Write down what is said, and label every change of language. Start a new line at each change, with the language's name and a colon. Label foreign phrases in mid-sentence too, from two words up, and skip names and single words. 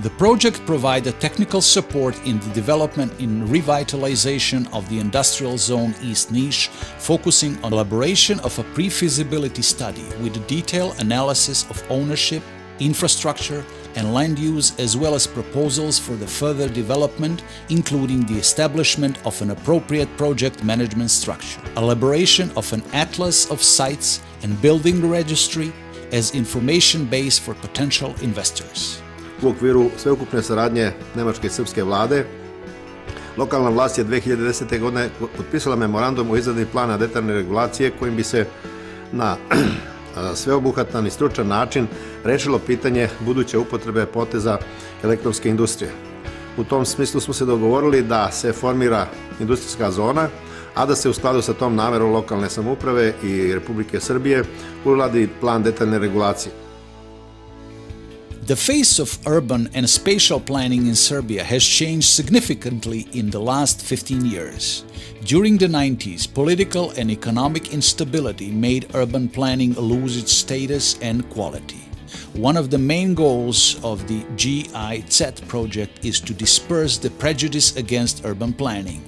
English: The project provided technical support in the development and revitalization of the industrial zone East Niš, focusing on elaboration of a pre-feasibility study with a detailed analysis of ownership, infrastructure, and land use, as well as proposals for the further development, including the establishment of an appropriate project management structure, elaboration of an atlas of sites, and building registry as information base for potential investors.
Serbian: U okviru sveukupne saradnje Nemačke i Srpske vlade, lokalna vlast je 2010. godine potpisala memorandum o izradi plana detaljne regulacije kojim bi se na sveobuhvatan i stručan način rešilo pitanje buduće upotrebe poteza elektronske industrije. U tom smislu smo se dogovorili da se formira industrijska zona, a da se u skladu sa tom namerom lokalne samouprave i Republike Srbije uradi plan detaljne regulacije.
English: The face of urban and spatial planning in Serbia has changed significantly in the last 15 years. During the 90s, political and economic instability made urban planning lose its status and quality. One of the main goals of the GIZ project is to disperse the prejudice against urban planning.